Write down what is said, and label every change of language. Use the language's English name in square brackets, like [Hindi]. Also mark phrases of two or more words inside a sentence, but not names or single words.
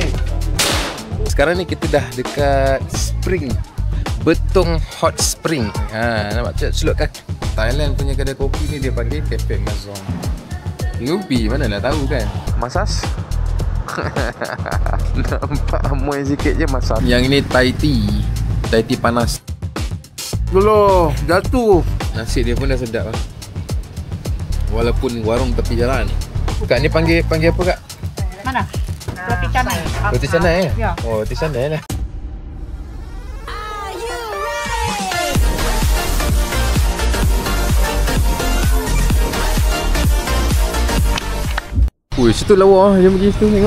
[Malay] Sekarang ni kita dah dekat Spring Betong Hot Spring. Nampak celuk kan? Thailand punya kedai kopi ni dia panggil Cafe Mazong. Kopi mana nak tahu kan? Masas. Nampak amoy sikit je masas. Yang ini [English] Thai tea. Thai tea [Malay] panas. Loh, jatuh. Nasi dia pun dah sedap lah. Walaupun warung tepi jalan. Kak ni panggil apa kak? Mana? Roti canai. Roti canai Ya. Oh, roti canai lah. Ui, situ lawa lah. Jom pergi situ tengok.